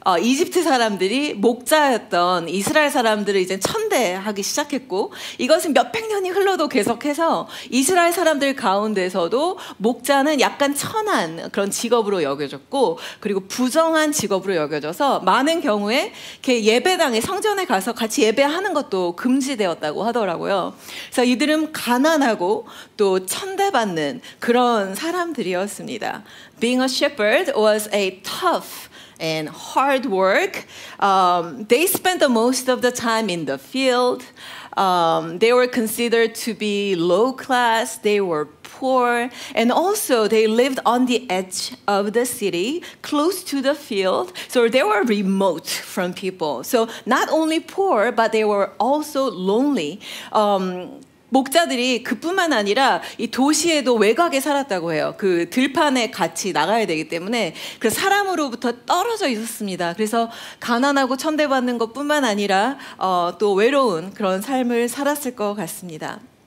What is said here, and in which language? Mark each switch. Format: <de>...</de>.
<ko>이집트 사람들이 목자였던 이스라엘 사람들을 이제 천대하기 시작했고 이것은 몇백 년이 흘러도 계속해서 이스라엘 사람들 가운데서도 목자는 약간 천한 그런 직업으로 여겨졌고 그리고 부정한 직업으로 여겨져서 많은 경우에 이렇게 예배당에 성전에 가서 같이 예배하는 것도 금지되었다고 하더라고요. 그래서 이들은 가난하고 또 천대받는 그런 사람들이었습니다.</ko> <en>Being a shepherd was a tough and hard work. They spent the most of the time in the field. They were considered to be low class. They were poor, and also they lived on the edge of the city, close to the field, so they were remote from people. So not only poor, but they were also lonely.</en> <ko>목자들이 그뿐만 아니라 이 도시에도 외곽에 살았다고 해요. 그 들판에 같이 나가야 되기 때문에 그 사람으로부터 떨어져 있었습니다. 그래서 가난하고 천대받는 것뿐만 아니라 또 외로운 그런 삶을 살았을 것 같습니다.</ko>